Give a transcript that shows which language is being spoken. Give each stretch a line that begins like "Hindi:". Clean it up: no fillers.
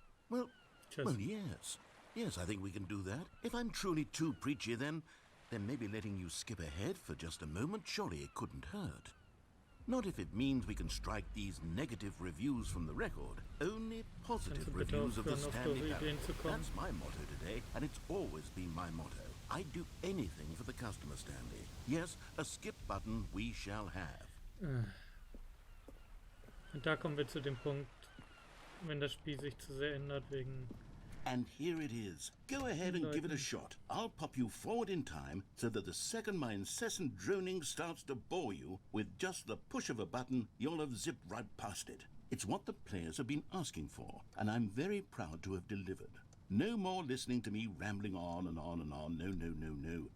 English: Well, yes. Yes, I think we can do that. If I'm truly too preachy, then maybe letting you skip ahead for just a moment, surely it couldn't hurt. Not if it means we can strike these negative reviews from the record. Only positive reviews of the Stanley Parable. That's my motto today, and it's always been my motto. I'd do anything for the customer, Stanley. Yes, a skip button we shall have.
German: Und da kommen wir zu dem Punkt, wenn das Spiel sich zu sehr ändert wegen...
English: And here it is. Go ahead and give it a shot. I'll pop you forward in time so that the second my incessant droning starts to bore you, with just the push of a button, you'll have zipped right past it. It's what the players have been asking for, and I'm very proud to have delivered. No more listening to me rambling on and on and on. No, no, no, no.